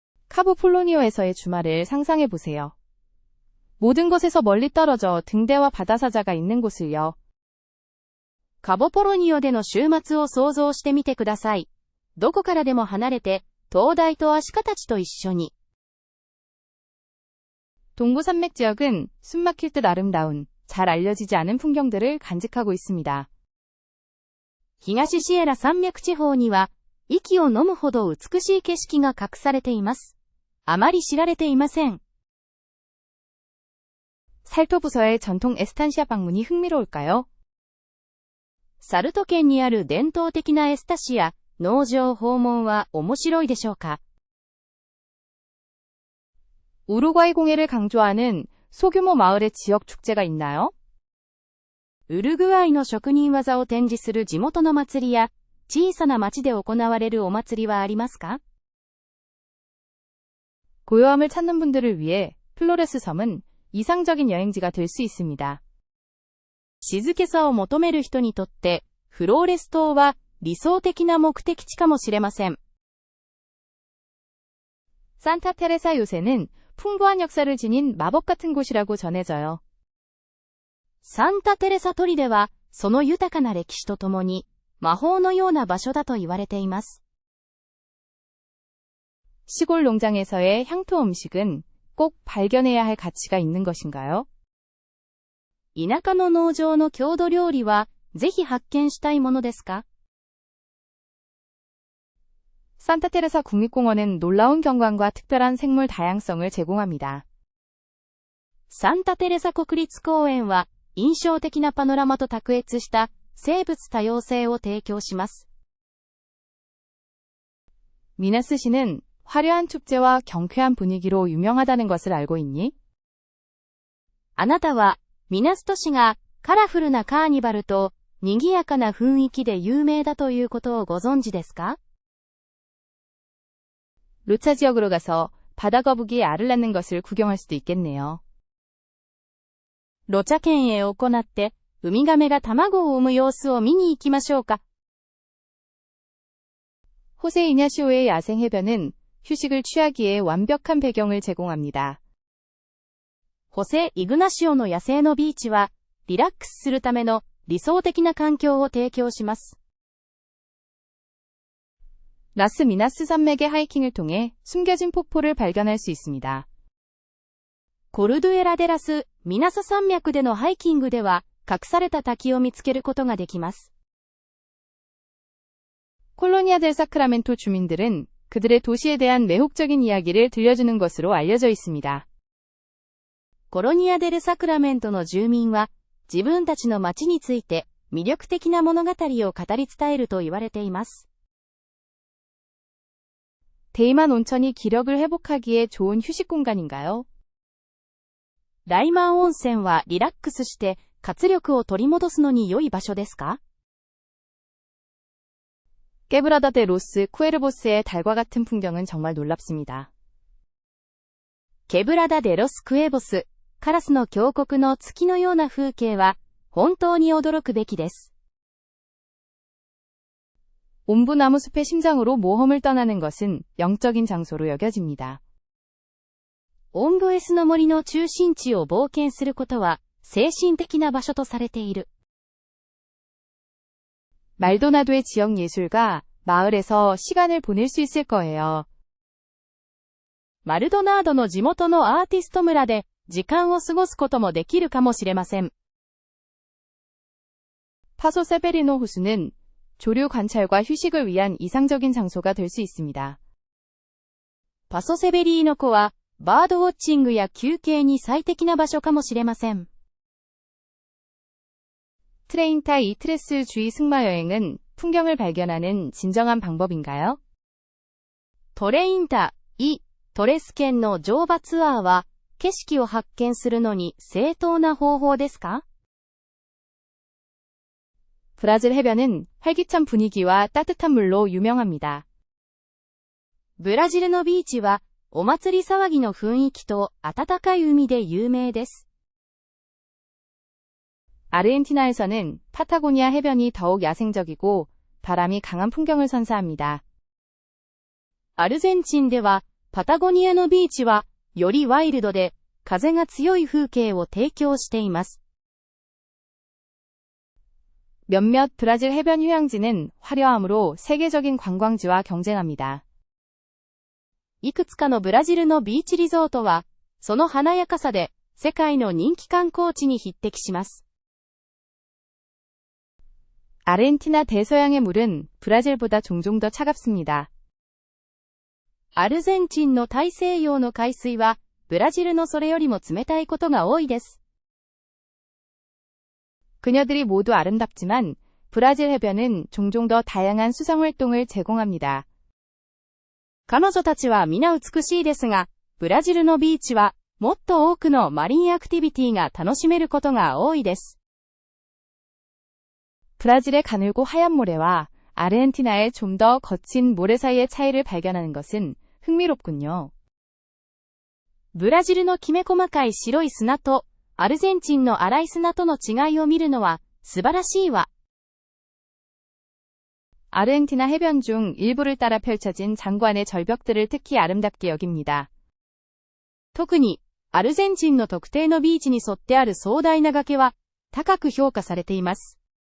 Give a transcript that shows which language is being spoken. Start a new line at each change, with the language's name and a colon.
Korean: 카보 폴로니오에서의 주말을 상상해 보세요. 모든 것에서 멀리 떨어져 등대와 바다사자가 있는 곳을요.
Japanese: カボポロニオでの週末を想像してみてください。どこからでも離れて、灯台とアシカたちと一緒に。
Korean: 동부산맥 지역은 숨막힐 듯 아름다운, 잘 알려지지 않은 풍경들을 간직하고 있습니다.
Japanese: 東シエラ山脈地方には、息を飲むほど美しい景色が隠されています。あまり知られていません。
Korean: 살토 부서의 전통 에스탄시아 방문이 흥미로울까요?
Japanese: サルト県にある伝統的なエスタシア、農場訪問は面白いでしょうか？
Korean: 우루과이 공예를 강조하는 소규모 마을의 지역 축제가 있나요?
Japanese: ウルグアイの職人技を展示する地元の祭りや、小さな町で行われるお祭りはありますか？
Korean: 고요함을 찾는 분들을 위해 플로레스 섬은 이상적인 여행지가 될 수 있습니다.
Japanese: 静けさを求める人にとって、フローレス島は理想的な目的地かもしれません。
Korean: 산타 테레사 요새는 풍부한 역사를 지닌 마법 같은 곳이라고 전해져요.
Japanese: サンタテレサ砦は、その豊かな歴史とともに、魔法のような場所だと言われています。
Korean: 시골 농장에서의 향토 음식은 꼭 발견해야 할 가치가 있는 것인가요?
Japanese: 田舎の農場の郷土料理は、ぜひ発見したいものですか？
Korean: 산타 테레사 국립공원은 놀라운 경관과 특별한 생물 다양성을 제공합니다.
Japanese: サンタテレサ国立公園は、印象的なパノラマと卓越した生物多様性を提供します。
Korean: 미나스시는 화려한 축제와 경쾌한 분위기로 유명하다는 것을 알고 있니?
Japanese: あなたは、ミナス都市がカラフルなカーニバルと賑やかな雰囲気で有名だということをご存知ですか？
Korean: 루차 지역으로 가서 바다 거북이 알을 낳는 것을 구경할 수도 있겠네요.
Japanese: ロチャ県へ行って、ウミガメが卵を産む様子を見に行きましょうか。
Korean: 호세 이냐시오의 야생 해변은 휴식을 취하기에 완벽한 배경을 제공합니다.
Japanese: ホセ・イグナシオの野生のビーチは、リラックスするための理想的な環境を提供します。
Korean: 라스 미나스 산맥의 하이킹을 통해 숨겨진 폭포를 발견할 수 있습니다.
Japanese: コルドゥエラ・デラス・ミナス山脈でのハイキングでは、隠された滝を見つけることができます。
Korean: 콜로니아 델 사크라멘토 주민들은 그들의 도시에 대한 매혹적인 이야기를 들려주는 것으로 알려져 있습니다.
Japanese: コロニア・デル・サクラメントの住民は、自分たちの町について魅力的な物語を語り伝えると言われています。
Korean: 데이만 온천이 기력을 회복하기에 좋은 휴식 공간인가요?
Japanese: ダイマン温泉はリラックスして活力を取り戻すのに良い場所ですか？
Korean: 깨브라다 데 로스 쿠에르보스의 달과 같은 풍경은 정말 놀랍습니다.
Japanese: ケブラダ・デ・ロス・クエボス、カラスの峡谷の月のような風景は、本当に驚くべきです。
Korean: 옴부나무숲의 심장으로 모험을 떠나는 것은 영적인 장소로 여겨집니다.
Japanese: オンブエスの森の中心地を冒険することは、精神的な場所とされている。
Korean: 말도나도의 지역 예술가 마을에서 시간을 보낼 수 있을 거예요.
Japanese: マルドナードの地元のアーティスト村で、時間を過ごすこともできるかもしれません。
Korean: 파소 세베리노 호수는 조류 관찰과 휴식을 위한 이상적인 장소가 될 수 있습니다.
Japanese: パソセベリーノ湖は、バードウォッチングや休憩に最適な場所かもしれません。
Korean: 트레인타 이트레스 주의 승마 여행은 풍경을 발견하는 진정한 방법인가요?
Japanese: トレインタ・イ・トレス県の乗馬ツアーは、景色を発見するのに正当な方法ですか？
Korean: 브라질 해변은 활기찬 분위기와 따뜻한 물로 유명합니다.
Japanese: ブラジルのビーチは、お祭り騒ぎの雰囲気と暖かい海で有名です。
Korean: 아르헨티나에서는 파타고니아 해변이 더욱 야생적이고 바람이 강한 풍경을 선사합니다.
Japanese: アルゼンチンでは、パタゴニアのビーチは、よりワイルドで、風が強い風景を提供しています。
Korean: 몇몇 브라질 해변 휴양지는 화려함으로 세계적인 관광지와 경쟁합니다.
Japanese: いくつかのブラジルのビーチリゾートは、その華やかさで、世界の人気観光地に匹敵します。
Korean: 아르헨티나 대서양의 물은 브라질보다 종종 더 차갑습니다.
Japanese: アルゼンチンの大西洋の海水は、ブラジルのそれよりも冷たいことが多いです。
Korean: 그녀들이 모두 아름답지만 브라질 해변은 종종 더 다양한 수상 활동을 제공합니다.
Japanese: 彼女たちは皆美しいですが、ブラジルのビーチは、もっと多くのマリンアクティビティが楽しめることが多いです。
Korean: 브라질의 가늘고 하얀 모래와 아르헨티나의 좀 더 거친 모래 사이의 차이를 발견하는 것은 흥미롭군요.
Japanese: ブラジルのきめ細かい白い砂と、アルゼンチンの粗い砂との違いを見るのは、素晴らしいわ。
Korean: 아르헨티나 해변 중 일부를 따라 펼쳐진 장관의 절벽들을 특히 아름답게 여깁니다.
Japanese: 特に、アルゼンチンの特定のビーチに沿ってある壮大な崖は、高く評価されています。